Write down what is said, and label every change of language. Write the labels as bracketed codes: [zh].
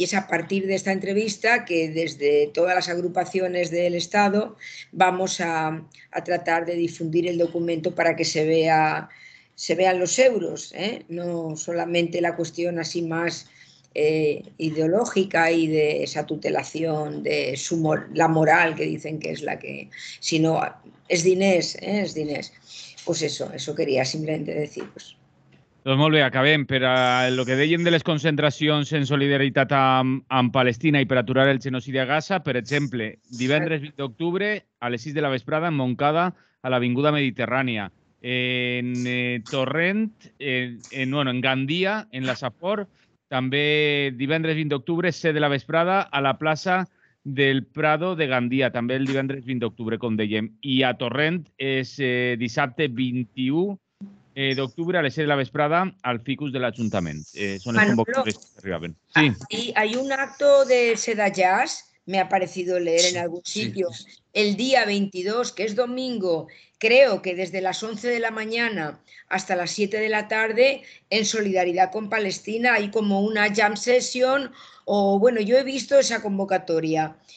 [es] Y es a partir de esta entrevista que desde todas las agrupaciones del Estado vamos a tratar de difundir el documento para que se vean los euros, no solamente la cuestión así más ideológica y de esa tutelación de la moral que dicen que es la que, sino [ca] es diners, es diners. [es] Pues eso quería simplemente decir. Pues. [ca] Doncs molt bé, acabem. Per a el que deien de les concentracions en solidaritat amb Palestina i per aturar el genocidi a Gaza, per exemple, divendres 20 d'octubre a les 6 de la vesprada en Montcada, a l'Avinguda Mediterrània. En Torrent, en Gandia, en la Safor, també divendres 20 d'octubre, 7 de la vesprada, a la plaça del Prado de Gandia, també el divendres 20 d'octubre, com dèiem. I a Torrent és dissabte 21 d'octubre a les 7 de la vesprada al ficus de l'Ajuntament. Són les convocatòries que arribaven. Sí. [es] Hay un acto de Seda Jazz, me ha parecido leer en algún sitio, el día 22, que es domingo, creo que desde las 11 de la mañana hasta las 7 de la tarde, en solidaridad con Palestina, hay como una jam session, o bueno, yo he visto esa convocatoria.